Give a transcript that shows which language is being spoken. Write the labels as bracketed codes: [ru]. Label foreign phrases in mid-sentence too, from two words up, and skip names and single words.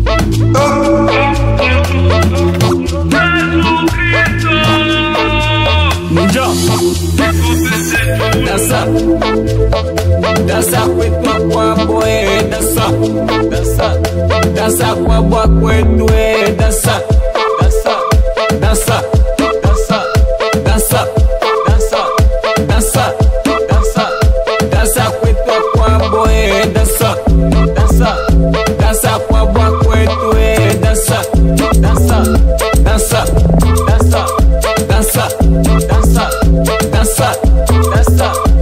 [pt] Ninja dança, dança [sw] kwetu kwa boy, [pt] dança, dança, dança [sw] kwa boy kwetu, [pt] dança, dança, dança, dança, dança, dança, dança, dança, dança [sw] kwetu kwa boy, [pt] dança, dança, dança [sw] kwa boy kwetu, [pt] dança, dança, dança, dança, dança, dança, dança, dança.